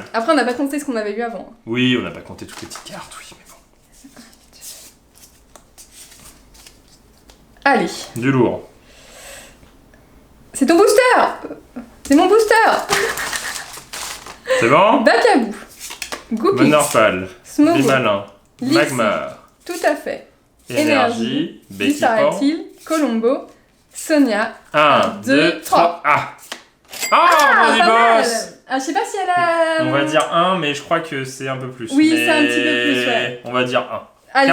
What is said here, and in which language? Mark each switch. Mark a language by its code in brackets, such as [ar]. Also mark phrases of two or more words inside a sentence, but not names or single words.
[fr] Après, on n'a pas compté ce qu'on avait eu avant. Oui, on n'a pas compté toutes les petites cartes, oui, mais bon. Allez. Du lourd. C'est ton booster. C'est mon booster. C'est bon? Bakabou. Goupit. Monorpal. Smogo. Grimalin. Lixi. Magmar. Tout à fait. Énergie. Béquipan. Reptile. Colombo. Sonia. 1, 2, 3. Ah! Ah, Pas du mal. boss! Ah, je sais pas si elle a... On va dire 1, mais je crois que c'est un peu plus. Oui, mais c'est un petit peu plus, ouais. On va dire 1. Allez,